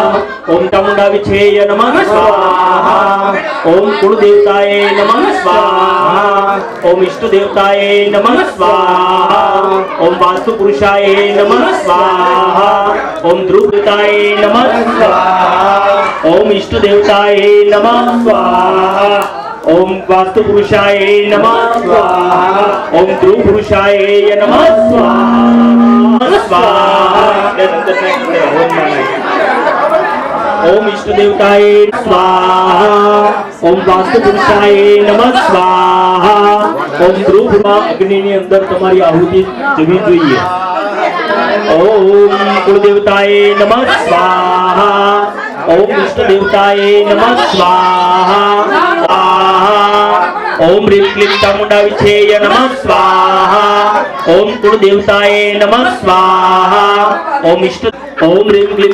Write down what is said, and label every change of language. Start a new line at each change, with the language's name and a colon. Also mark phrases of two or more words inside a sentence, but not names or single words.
Sanskrit: ओम चामुंडा विछेय नमः स्वाहा ओम कुलदेवताय नमः स्वाहा ओम इष्ट देवताय नमः स्वाहा ओम वास्तु पुरुषाय नमः स्वाहा ओम ध्रुव देवताय नमः स्वाहा ओम इष्ट देवताय नमः स्वाहा ओम वास्तु पुरुषाय नमः स्वाहा ओम ध्रुव पुरुषाय नमः स्वाहा ओम इष्ट देवताय स्वाहा ओम वास्तु पुरुषाय नमः स्वाहा ओम ध्रुव
Gujarati: અગ્નિ ની અંદર તમારી આહુતિ જવી જોઈએ
Sanskrit: ओम कुलदेवताय नमः स्वाहा ओम इष्ट देवताय नमः स्वाहा ओम ह्रीं क्लीं चामुंडा विषेय नमः स्वाहा ओम कुलदेवताय नमः स्वाहा ओम इष्ट ओम ह्रीं क्लीं